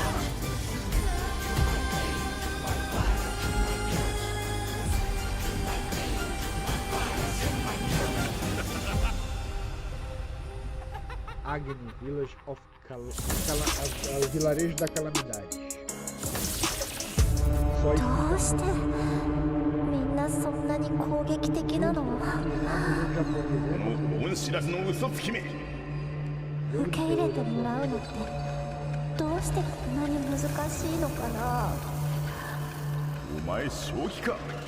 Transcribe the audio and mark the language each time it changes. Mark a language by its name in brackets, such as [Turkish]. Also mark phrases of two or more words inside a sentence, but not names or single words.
[Portuguese] Agni, [English] Village of [Portuguese] o vilarejo da calamidade. Só isso. [Japanese] みんなそんなに攻撃的なの？恩知らずの嘘つきめ。受け入れてもらうのってどうしてこんなに難しいのかな？お前正気か。